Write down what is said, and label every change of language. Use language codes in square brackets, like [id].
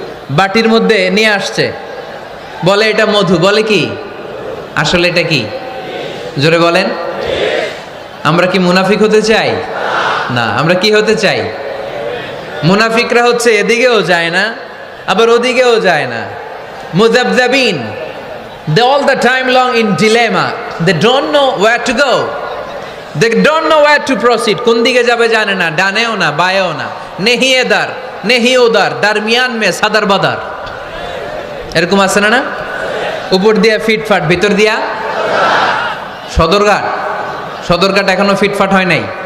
[bn] বাটির মধ্যে নিয়ে আসছে, বলে এটা মধু, বলে কি? আসলে এটা কি? জোরে বলেন। আমরা কি মুনাফিক হতে চাই? না। আমরা কি হতে চাই? মুনাফিকরা হচ্ছে এদিকেও যায় না আবার ওদিকেও যায় না। [en] মুযাবযাবিন, they all the time long in dilemma, they don't know where to go, they don't know where to proceed। [bn] কোন দিকে যাবে জানে না, ডানেও না বায়েও না। [hi] নেহি এদার নেহি ওদার, দারমিয়ান মে সাদার বাদার। [bn] এরকম আছে না? না, উপর দিয়া ফিটফাট, ভিতর দিয়া সদরঘাট। সদরঘাট এখনো ফিটফাট হয় নাই।